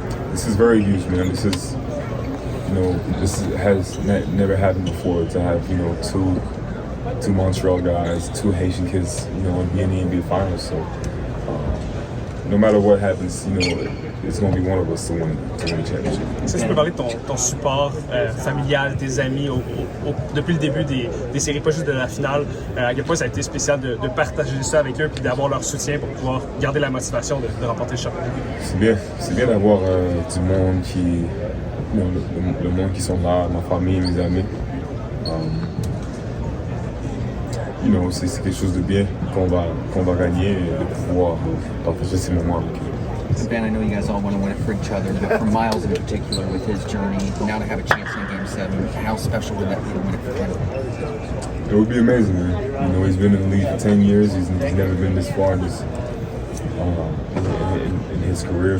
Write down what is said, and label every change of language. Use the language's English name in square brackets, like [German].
[English] This is very huge, man. This is has never happened before to have two Montreal guys, 2 Haitian kids, be in the NBA Finals. So no matter what happens, it's going to be one of us to win the championship. [French] Est-ce que tu peux parler de ton support familial, tes amis depuis le début des séries, pas juste de la finale, à quel point ça a été spécial de partager ça avec eux puis d'avoir leur soutien pour pouvoir garder la motivation de remporter le championnat? C'est bien d'avoir du monde qui, le monde qui sont là, ma famille, mes amis. C'est quelque chose de bien qu'on va gagner et de pouvoir partager ces moments avec eux. [English] Ben, I know you guys all want to win it for each other, but for Miles in particular, with his journey, now to have a chance in Game 7, how special would that be to win it for him? It would be amazing, man. He's been in the league for 10 years. He's never been this far in his career.